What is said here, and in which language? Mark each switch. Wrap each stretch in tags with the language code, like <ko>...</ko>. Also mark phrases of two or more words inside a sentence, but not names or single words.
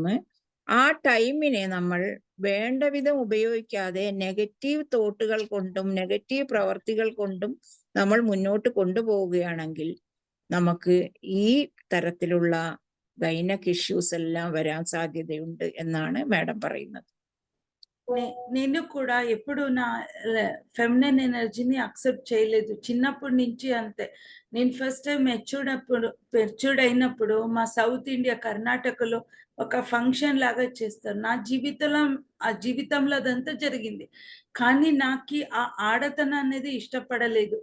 <ml>ആ ടൈമിനെ നമ്മൾ വേണ്ട വിധം ഉപയോഗിക്കാതെ</ml> <en>negative thoughts</en> <ml>കൊണ്ടും നെഗറ്റീവ് പ്രവർത്തികൾ കൊണ്ടും നമ്മൾ മുന്നോട്ട് കൊണ്ടുപോവുകയാണെങ്കിൽ നമുക്ക് ഈ തരത്തിലുള്ള</ml> <en>gynaec issues</en> <ml>എല്ലാം വരാൻ സാധ്യതയുണ്ട് എന്നാണ് മാഡം പറയുന്നത്.</ml> <te>నేను కూడా ఎప్పుడు నా</te> <en>feminine energy</en> <te>అక్సెప్ట్ చేయలేదు. చిన్నప్పటి నుంచి అంతే. నేను</te> <en>first time matured</en> <te>అయినప్పుడు మా సౌత్ ఇండియా కర్ణాటకలో ఒక ఫంక్షన్ లాగా చేస్తారు. నా జీవితంలో అదంతా జరిగింది. కానీ నాకు ఆ ఆడతనం అనేది ఇష్టపడలేదు.</te>